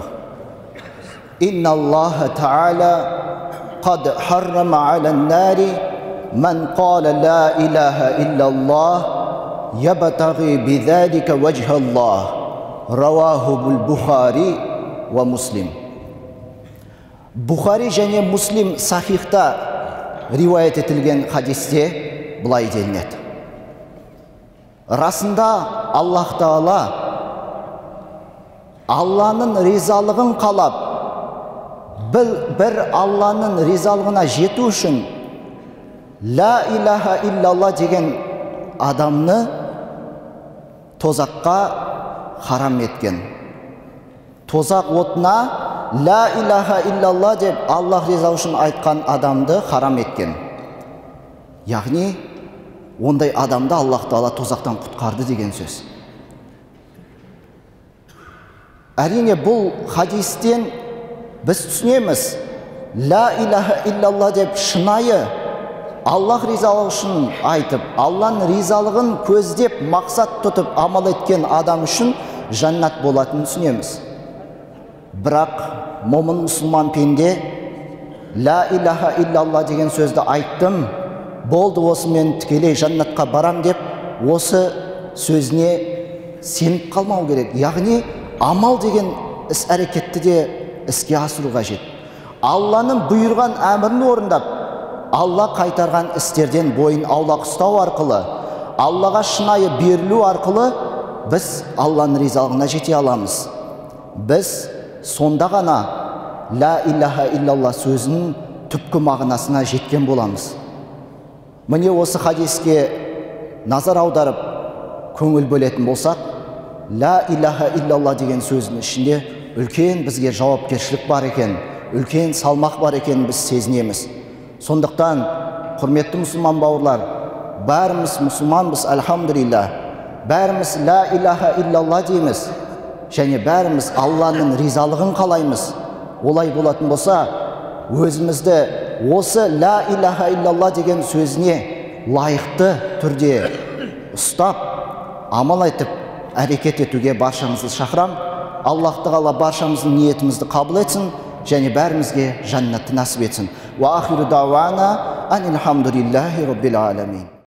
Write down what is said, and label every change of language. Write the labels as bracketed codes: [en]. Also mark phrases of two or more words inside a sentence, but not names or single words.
[ar] إن الله تعالى قد حرم على النار من قال لا إله إلا الله يبتغي بذلك وجه الله. رواه البخاري ومسلم. [kk] Bukhari және Muslim сахихта риwayet етілген хадисте былай делінеді: расында Аллах Тағала Алланың ризалығын қалап, бір Алланың ризалығына жету үшін [ar] لا إله إلا الله [kk] деген адамны тозаққа харам еткен. Тозақ отына [ar] لا إله إلا الله [kk] деп Аллах риза үшін айтқан адамды харам еткен. Яғни ондай адамды Аллах Тағала тозақтан құтқарды деген сөз. Әрине бұл хадистен біз түсінеміз, [ar] لا إله إلا الله [kk] деп шынайы Аллах ризалығы үшін айтып, Алланың ризалығын көздеп, мақсат тұтып амал еткен адам үшін жаннат болатынын түсінеміз. Бірақ момын мұсылман пенде [ar] لا إله إلا الله [kk] деген сөзді айттым, болды, осы мен тікелей жаннатқа барам деп осы сөзіне сеніп қалмау керек. Яғни амал деген іс әрекетті де іске асыру қажет. Алланың бұйырған әмірін орындап, Алла қайтарған істерден бойын аулақ ұстау арқылы, Аллаға шынайы берілу арқылы біз Алланың ризалығына жете аламыз. Біз сонда ғана [ar] لا إله إلا الله [kk] сөзінің түпкі мағынасына жеткен боламыз. Міне осы хадиске назар аударып көңіл бөлетін болсақ, [ar] لا إله إلا الله [kk] деген сөздің ішінде үлкен бізге жауапкершілік бар екен, үлкен салмақ бар екен біз сезінеміз. Сондықтан, құрметті мұсылман бауырлар, бәріміз мұсылманбыз, әлхамдулилля, бәріміз [ar] لا إله إلا الله [kk] дейміз, және бәріміз Алланың ризалығын қалаймыз. Олай болатын болса, өзімізді осы [ar] لا إله إلا الله [kk] деген сөзіне лайықты түрде ұстап, амал етіп, әрекет етуге баршамызды шақырам. Аллах Тағала баршамыздың ниетімізді қабыл етсін және бәрімізге жаннатты насып етсін. [ar] وآخر دعوانا أن الحمد لله رب العالمين.